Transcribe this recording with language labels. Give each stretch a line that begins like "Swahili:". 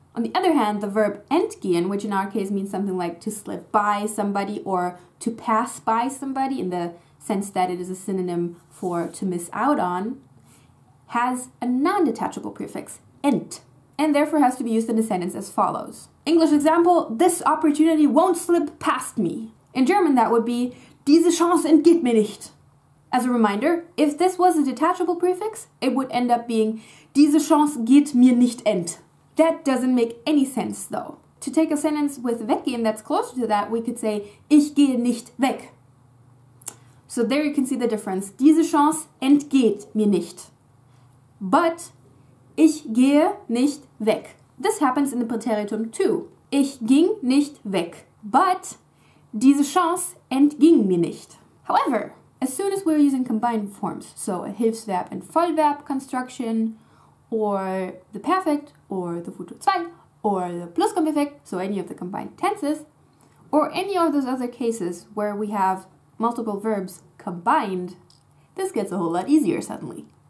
English: On the other hand, the verb entgehen, which in our case means something like to slip by somebody or to pass by somebody in the sense that it is a synonym for to miss out on, has a non-detachable prefix, ent, and therefore has to be used in a sentence as follows. English example, this opportunity won't slip past me. In German, that would be,
German: diese Chance entgeht mir nicht.
English: As a reminder, if this was a detachable prefix, it would end up being,
German: diese Chance geht mir nicht ent.
English: That doesn't make any sense, though. to take a sentence with weggehen that's closer to that, we could say,
German: ich gehe nicht weg.
English: So there you can see the difference.
German: Diese Chance entgeht mir nicht. But ich gehe nicht weg.
English: This happens in the Präteritum too.
German: Ich ging nicht weg. But diese Chance entging mir nicht.
English: However, as soon as we're using combined forms, so a Hilfsverb and Vollverb construction, or the perfect, or the Futur 2, or the Plusquamperfekt, so any of the combined tenses, or any of those other cases where we have multiple verbs combined, this gets a whole lot easier suddenly.